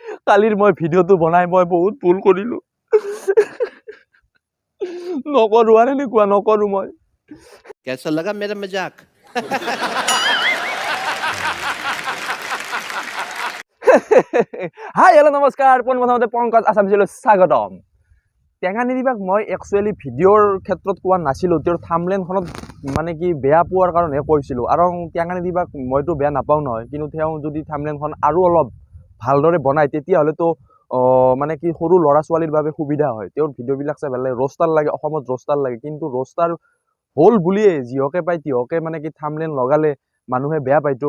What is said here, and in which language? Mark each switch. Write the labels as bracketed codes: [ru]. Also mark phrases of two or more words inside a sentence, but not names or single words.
[as] কালিৰ মই ভিডিঅ'টো বনাই মই বহুত ভুল কৰিলো নকৰো আৰু এনেকুৱা নকৰো মই [hi] कैसा लगा मेरा मजाक [as] হাই হেল্ল' নমস্কাৰ পোনপ্ৰথমতে পংকজ আছামিজলৈ স্বাগতম টেঙা নিদিবাক মই একচুৱেলি ভিডিঅ'ৰ ক্ষেত্ৰত কোৱা নাছিলোঁ তেওঁৰ থাম্বনেইলখনত মানে কি বেয়া পোৱাৰ কাৰণে কৈছিলোঁ আৰু টেঙা নিদিবাক মইতো বেয়া নাপাওঁ নহয় কিন্তু তেওঁ যদি থাম্বনেইলখন আৰু অলপ ভালদৰে বনায় তেতিয়াহ'লেতো মানে কি সৰু ল'ৰা ছোৱালীৰ বাবে সুবিধা হয় তেওঁৰ ভিডিঅ'বিলাক চাই ভাল লাগে ৰ'ষ্টাৰ লাগে অসমত ৰ'ষ্টাৰ লাগে কিন্তু ৰ'ষ্টাৰ হ'ল বুলিয়ে যিহকে পায় তিহকে মানে কি থাম্বনেইল লগালে মানুহে বেয়া পায়তো